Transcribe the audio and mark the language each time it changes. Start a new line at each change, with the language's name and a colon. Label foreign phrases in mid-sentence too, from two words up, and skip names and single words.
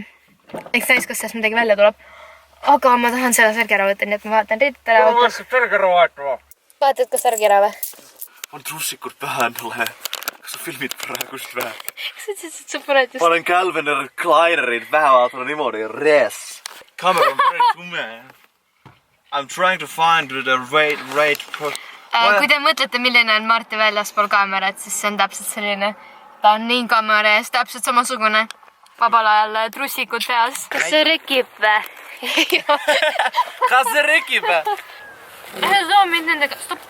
Estonian: Eks näis, kas sellest midagi välja tuleb. Aga ma tahan selle särgi ära võtta, nii et ma vaatan riided ära autos. Särgi ära vaatama. Vaatad, kas särgi ära või? On trussikud pähe endale. Kas sa filmid praegu siis vähe? Kas sa ütlesid, et sa paned just... Panen Calvin Kleinerid pähe vaatama niimoodi. Res. Kamera on päris tume.
English: I'm trying to find the right...
Estonian: Kui te mõtlete, milline on Marti väljaspool kaamerat, siis see on täpselt selline. Ta on nii kaamera ees, täpselt samasugune. Vabal ajal trussikud peas. Kas see rekib või? Kas see rekib või? Lähe soo mind nendega. Stop!